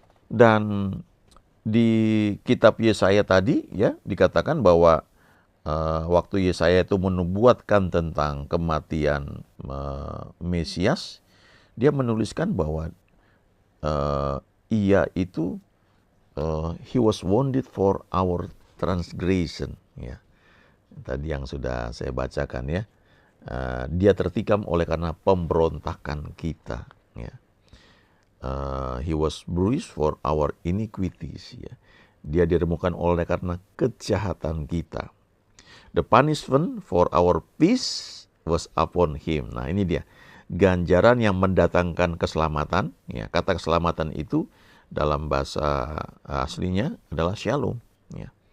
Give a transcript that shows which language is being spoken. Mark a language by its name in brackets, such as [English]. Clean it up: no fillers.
[Indonesian] Dan di kitab Yesaya tadi, ya, dikatakan bahwa waktu Yesaya itu menubuatkan tentang kematian Mesias, dia menuliskan bahwa ia itu [English] he was wounded for our transgression, [Indonesian] ya. Tadi yang sudah saya bacakan, ya. Dia tertikam oleh karena pemberontakan kita, ya. [English] He was bruised for our iniquities, ya. [Indonesian] Dia diremukan oleh karena kejahatan kita. [English] The punishment for our peace was upon him. [Indonesian] Nah, ini dia ganjaran yang mendatangkan keselamatan, ya. Kata keselamatan itu dalam bahasa aslinya adalah shalom, ya.